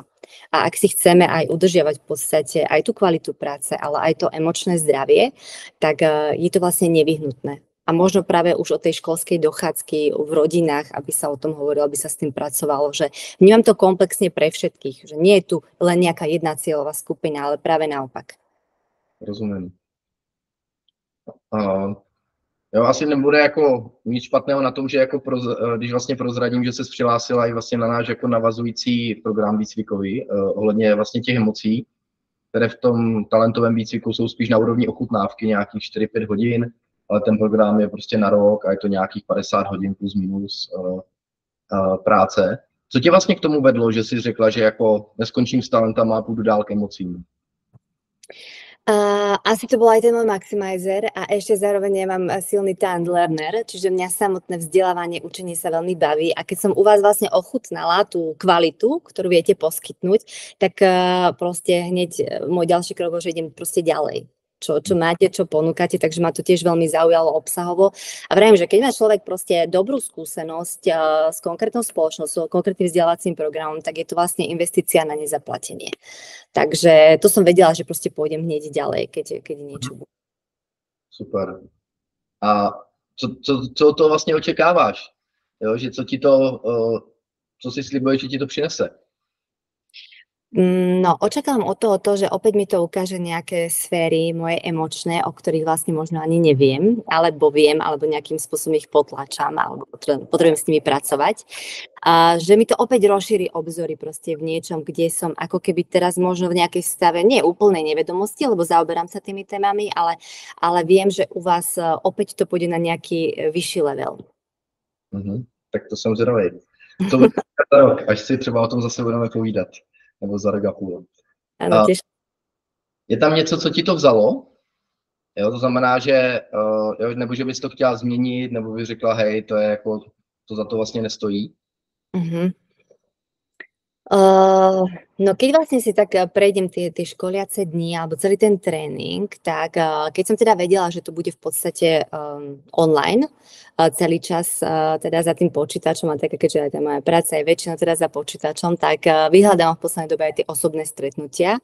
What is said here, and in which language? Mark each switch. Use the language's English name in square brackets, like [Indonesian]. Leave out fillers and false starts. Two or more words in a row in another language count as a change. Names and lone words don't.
[Slovak] A ak si chceme aj udržiavať v podstate aj tú kvalitu práce, ale aj to emočné zdravie, tak je to vlastne nevyhnutné. A možno práve už od tej školskej dochádzky v rodinách, aby sa o tom hovorilo, aby sa s tým pracovalo, že vnímam to komplexne pre všetkých, že nie je tu len nejaká jedna cieľová skupina, ale práve naopak. [Czech] Rozumím. Jo, asi nebude jako nic špatného na tom, že jako když vlastně prozradím, že se přihlásila i vlastně na náš jako navazující program výcvikový ohledně vlastně těch emocí, které v tom talentovém výcviku jsou spíš na úrovni ochutnávky nějakých 4-5 hodin, ale ten program je prostě na rok a je to nějakých 50 hodin plus minus práce. Co tě vlastně k tomu vedlo, že jsi řekla, že jako neskončím s talentama a půjdu dál k emocím? [Slovak] Asi to bol aj ten môj maximizer a ešte zároveň ja mám silný talent learner, čiže mňa samotné vzdelávanie, učenie sa veľmi baví a keď som u vás vlastne ochutnala tú kvalitu, ktorú viete poskytnúť, tak proste hneď môj ďalší krok bol, že idem proste ďalej. Čo máte, čo ponúkate, takže ma to tiež veľmi zaujalo obsahovo. A vravím, že keď má človek proste dobrú skúsenosť s konkrétnou spoločnosťou, konkrétnym vzdelávacím programom, tak je to vlastne investícia na nezaplatenie. Takže to som vedela, že proste pôjdem hneď ďalej, keď niečo bude. Super. [Czech] A co to vlastně očekáváš? Jo, že co si slibuješ, že ti to přinese? No, [Slovak] očakávam od toho to, že opäť mi to ukáže nejaké sféry moje emočné, o ktorých vlastne možno ani neviem, alebo viem, alebo nejakým spôsobom ich potlačam, alebo potrebujem s nimi pracovať. A že mi to opäť rozšíri obzory proste v niečom, kde som ako keby teraz možno v nejakej stave nie úplnej nevedomosti, lebo zaoberám sa tými témami, ale viem, že u vás opäť to pôjde na nejaký vyšší level. [Czech] Tak to jsem zvědavý. To bude za rok, až si třeba o tom zase budeme povídat. Nebo za rok a půl. Ano, je tam něco, co ti to vzalo? Jo, to znamená, že nebo že bys to chtěla změnit, nebo bys řekla, hej, to je jako, to za to vlastně nestojí? [Slovak] No keď vlastne si tak prejdem tie školiace dni alebo celý ten tréning, tak keď som teda vedela, že to bude v podstate online celý čas teda za tým počítačom a tak, keďže aj tá moja práca je väčšina teda za počítačom, tak vyhľadám v poslednej dobe aj tie osobné stretnutia.